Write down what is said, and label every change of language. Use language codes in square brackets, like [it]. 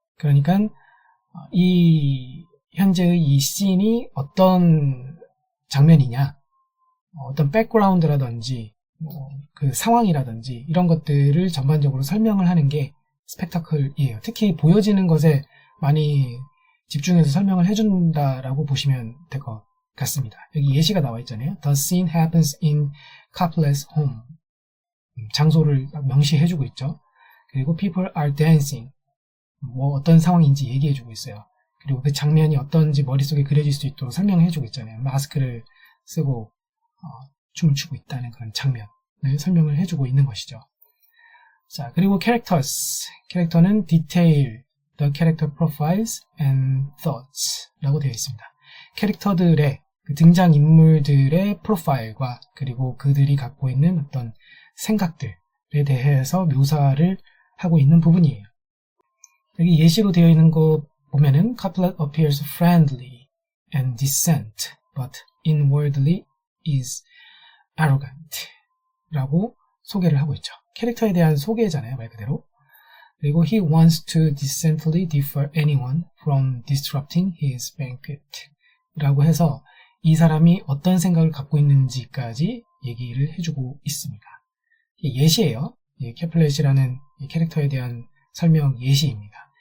[ko] 그러니까 이 현재의 이 씬이 어떤 장면이냐, 어떤 백그라운드라든지 그 상황이라든지 이런 것들을 전반적으로 설명을 하는 게 스펙타클이에요. 특히 보여지는 것에 많이 집중해서 설명을 해준다라고 보시면 될 것 같습니다. 여기 예시가 나와 있잖아요. [en] The scene happens in Caplet's home. [ko] 장소를 명시해주고 있죠. [en] 그리고 people are dancing. [ko] 뭐 어떤 상황인지 얘기해주고 있어요. 그리고 그 장면이 어떤지 머릿속에 그려질 수 있도록 설명해주고 있잖아요. 마스크를 쓰고 춤을 추고 있다는 그런 장면을 설명을 해주고 있는 것이죠. 자, 그리고 characters. 캐릭터는 [en] detail, the character profiles and thoughts [ko] 라고 되어 있습니다. 캐릭터들의 그 등장인물들의 프로파일과 그리고 그들이 갖고 있는 어떤 생각들에 대해서 묘사를 하고 있는 부분이에요. 여기 예시로 되어 있는 거 보면은 [en] Caplet appears friendly and decent, but inwardly is arrogant [ko] 라고 소개를 하고 있죠. 캐릭터에 대한 소개잖아요, 말 그대로. [en] 그리고 he wants to decently defer anyone from disrupting his banquet [ko] 라고 해서 이 사람이 어떤 생각을 갖고 있는지까지 얘기를 해주고 있습니다. 예시예요. 캐플렛이라는 캐릭터에 대한 설명 예시입니다.